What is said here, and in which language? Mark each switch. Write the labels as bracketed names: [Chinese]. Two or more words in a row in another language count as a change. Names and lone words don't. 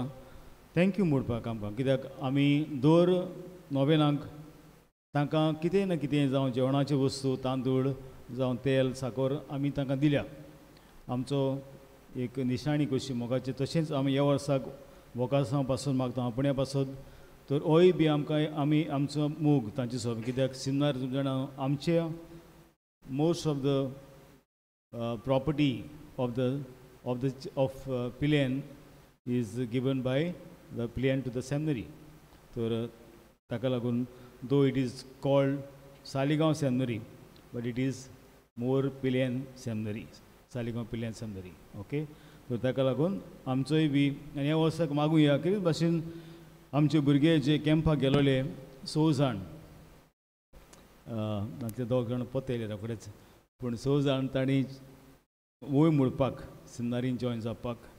[Konkani] थँक्यू म्हणपाक आमकां, कित्याक आमी दर नोवेनाक तांकां कितें ना कितें जावं जेवणाच्यो वस्तू, तांदूळ जावं तेल साकर आमी तांकां दिल्या. आमचो एक निशाणी कशी मोगाची. तशेंच आमी ह्या वर्साक वोकासां पासून मागता आपण्या पासून. तर होय बी आमकां आमी आमचो मोग तांचे सोबत, कित्याक सिमनार जाणां आमचे [English] most of the property of Pilen is given by the Pilen to the seminary. So [Konkani] ताका लागून [English] though it is called Saligaon Seminary, but it is more Pilen Seminary, Saligaon Pilen Seminary. Okay, so [Konkani] ताका लागून आमचोय बी आनी ह्या वर्साक मागुया की भाशेन आमचे भुरगे जे कॅम्पाक गेलोले 6 जाण, ते 2 जाण पोतेले रोखडेच, पूण 6 जाण तांणी वोय म्हणपाक सिमनारीन जॉयन जावपाक.